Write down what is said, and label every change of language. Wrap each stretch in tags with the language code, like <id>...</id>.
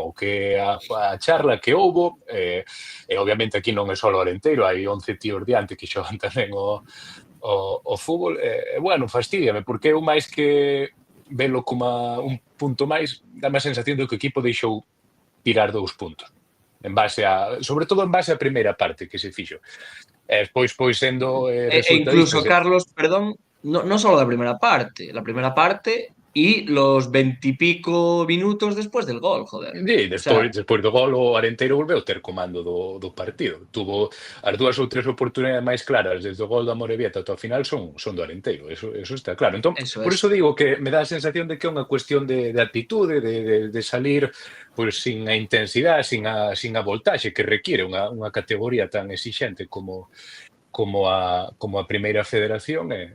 <gl>O que a charla que houbo, e obviamente aquí non é só o Arenteiro, hai 11 tíos diante que xogan tamén o fútbol, bueno, fastídiame, porque eu máis que velo como un punto máis, dá a sensación de que o equipo deixou tirar 2 puntos, en base sobre todo en base á primeira parte que se fixo. Despois, pois, sendo E incluso, resultadistas...</gl> <es>Carlos, perdón, no solo la primera parte y los 20 y pico minutos después del gol, joder.</es> <gl>E despois do gol o Arenteiro volveu ter comando do partido. Tuvo as 2 ou 3 oportunidades máis claras desde o gol do Amorebieta ata o final son do Arenteiro, eso está claro. Entón, por iso digo que me dá a sensación de que é unha cuestión de actitude, de salir pois sin a intensidade, sin a voltaxe que requiere unha categoría tan exixente como a primeira federación.</gl>